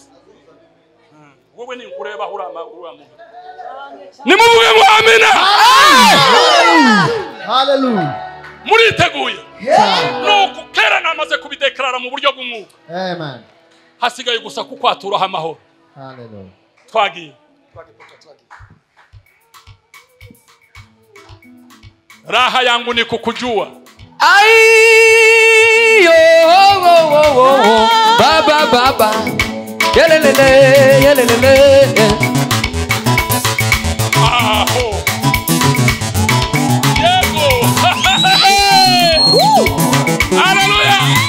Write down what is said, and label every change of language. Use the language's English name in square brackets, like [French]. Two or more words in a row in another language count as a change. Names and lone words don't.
[Kinyarwanda] Wowe ni kureba urama. Nimuvuge ngo amen. Hallelujah. Muriteguye? Nuko kera namaze kubideklarara mu buryo bw'umwuka. Amen. Hasigaye gusa kukwaturaho amahoro. Hallelujah. Twagiye. [Swahili] Raha yangu ni kukujua. Ayo baba yelelele [Kinyarwanda] Aho Yego Hallelujah.